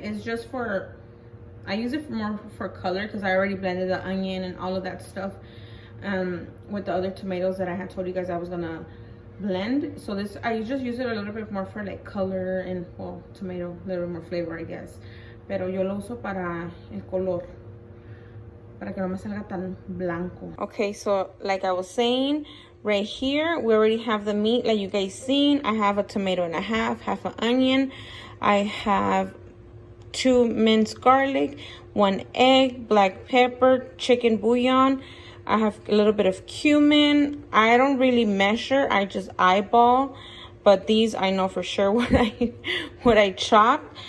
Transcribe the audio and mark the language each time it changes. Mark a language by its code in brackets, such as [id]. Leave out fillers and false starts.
[en] It's just for, I use it more for color because I already blended the onion and all of that stuff with the other tomatoes that I had told you guys I was gonna blend. So this, I just use it a little bit more for like color and, well, tomato, a little more flavor, I guess. [es] Pero yo lo uso para el color, para que no me salga tan blanco. [en] Okay, so like I was saying, right here we already have the meat like you guys seen. I have a tomato and a half an onion. I have 2 minced garlic, 1 egg, black pepper, chicken bouillon. I have a little bit of cumin. I don't really measure, I just eyeball, but these I know for sure what I chop.